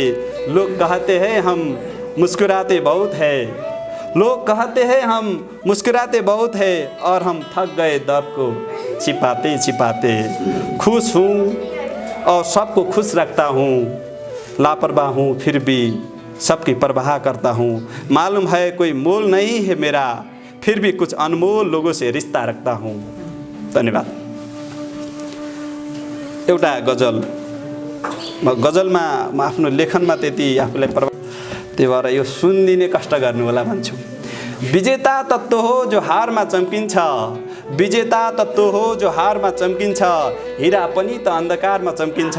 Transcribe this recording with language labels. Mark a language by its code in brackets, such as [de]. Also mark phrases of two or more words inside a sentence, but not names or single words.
[hi] लोग कहते हैं हम मुस्कुराते बहुत है, लोग कहते हैं हम मुस्कुराते बहुत है, और हम थक गए दर्द को छिपाते छिपाते। खुश हूँ और सबको खुश रखता हूँ, लापरवाह हूँ फिर भी सबकी परवाह करता हूँ। मालूम है कोई मोल नहीं है मेरा, फिर भी कुछ अनमोल लोगों से रिश्ता रखता हूँ। धन्यवाद। [ne] एउटा गजल, गजलमा म आफ्नो लेखनमा त्यति आफूलाई त्यही भएर यो सुनिदिने कष्ट गर्नु होला भन्छु। विजेता तत्त्व हो जो हारमा चम्किन्छ, विजेता तत्त्व हो जो हारमा चम्किन्छ, हिरा पनि त अन्धकारमा चम्किन्छ।